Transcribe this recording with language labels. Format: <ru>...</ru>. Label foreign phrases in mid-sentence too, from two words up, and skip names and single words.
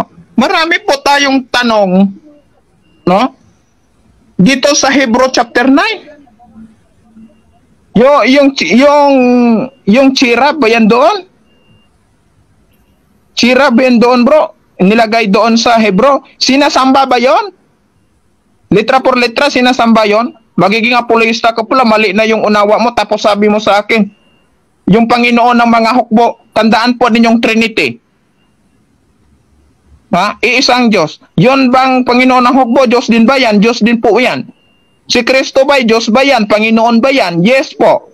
<tl>Marami po tayong tanong, no? Dito sa Hebrew chapter 9. Yung chira ba yan doon? Chira ba yan doon, bro? Nilagay doon sa Hebrew. Sinasamba ba yon?</tl> <es>Letra por letra,</es> <tl>sinasamba yon? Magiging apologista ka pala, mali na yung unawa mo, tapos sabi mo sa akin, yung Panginoon ng mga hukbo, tandaan po ninyong Trinity. Iisang Diyos. Yon bang Panginoon ng hukbo? Diyos din ba yan? Diyos din po yan. Si Kristo ba? Diyos ba yan? Panginoon ba yan? Yes po.</tl>